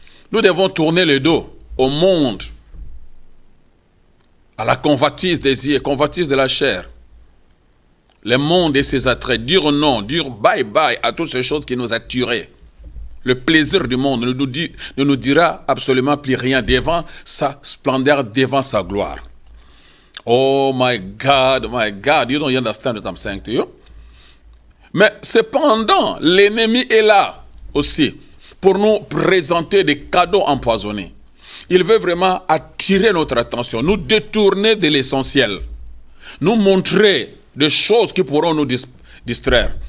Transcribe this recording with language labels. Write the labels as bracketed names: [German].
[French] Nous devons tourner le dos au monde, à la convoitise des yeux, convoitise de la chair. Le monde et ses attraits, dire non, dire bye bye à toutes ces choses qui nous attirent. Le plaisir du monde ne nous dira absolument plus rien devant sa splendeur, devant sa gloire. [English] Oh my God, you don't understand what I'm saying to you? [French] Mais cependant, l'ennemi est là aussi pour nous présenter des cadeaux empoisonnés. Il veut vraiment attirer notre attention, nous détourner de l'essentiel, nous montrer des choses qui pourront nous distraire.